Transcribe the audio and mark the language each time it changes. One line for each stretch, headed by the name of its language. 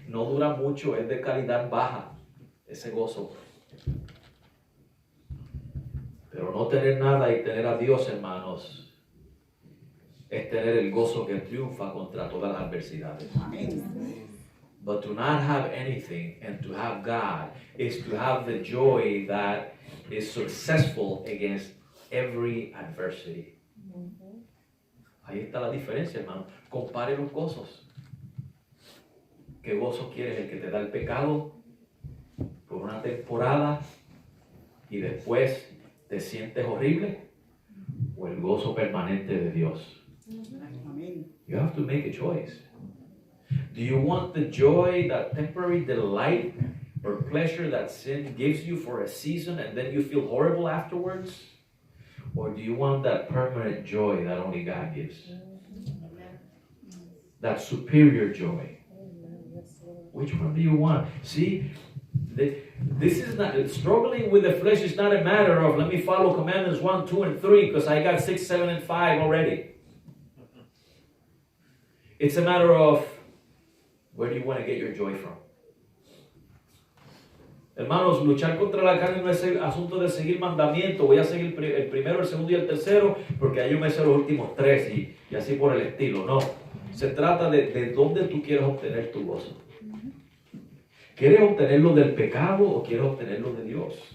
Spanish: No dura mucho, es de calidad baja, ese gozo. Pero no tener nada y tener a Dios, hermanos, es tener el gozo que triunfa contra todas las adversidades.
English: But to not have anything and to have God is to have the joy that is successful against every adversity.
Spanish: Ahí está la diferencia, hermano. Compare los gozos. ¿Qué gozo quieres? ¿El que te da el pecado por una temporada y después te sientes horrible? ¿O el gozo permanente de Dios?
English: You have to make a choice. Do you want the joy, that temporary delight or pleasure that sin gives you for a season and then you feel horrible afterwards? Or do you want that permanent joy that only God gives? that superior joy. Which one do you want? See, this is not, struggling with the flesh is not a matter of let me follow commandments 1, 2, and 3 because I got 6, 7, and 5 already. It's a matter of where do you want to get your joy from?
Spanish: Hermanos, luchar contra la carne no es el asunto de seguir mandamientos. Voy a seguir el primero, el segundo y el tercero porque ahí yo me sé los últimos 3 y así por el estilo. No, se trata de dónde tú quieres obtener tu gozo. ¿Quieres obtenerlo del pecado o quieres obtenerlo de Dios?